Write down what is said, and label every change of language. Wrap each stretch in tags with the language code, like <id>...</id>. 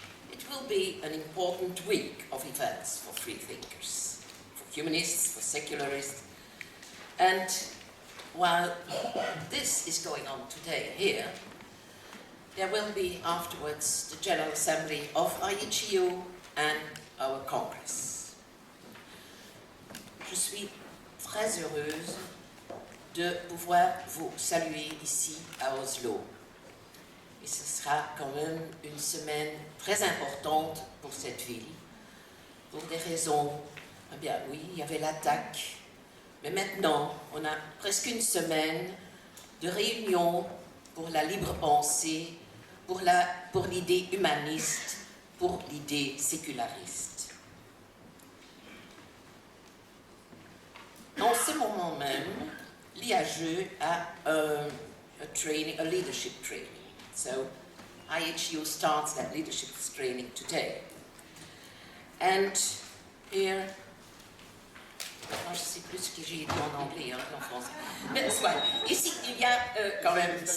<en>It will be an important week of events for freethinkers, for humanists, for secularists, and while this is going on today here, there will be afterwards the General Assembly of IHU and our Congress.</en> <fr>Je suis très heureuse de pouvoir vous saluer ici à Oslo. Et ce sera quand même une semaine très importante pour cette ville, pour des raisons, eh bien oui, il y avait l'attaque, mais maintenant, on a presque une semaine de réunions pour la libre pensée, pour l'idée humaniste, pour l'idée séculariste. En ce moment même, l'IHE a</fr> <en>a leadership training. So IHU starts that leadership training today. And here,</en> <fr>je ne sais plus ce que j'ai dit en anglais, en français. Mais soit, ici, il y a quand même...</fr>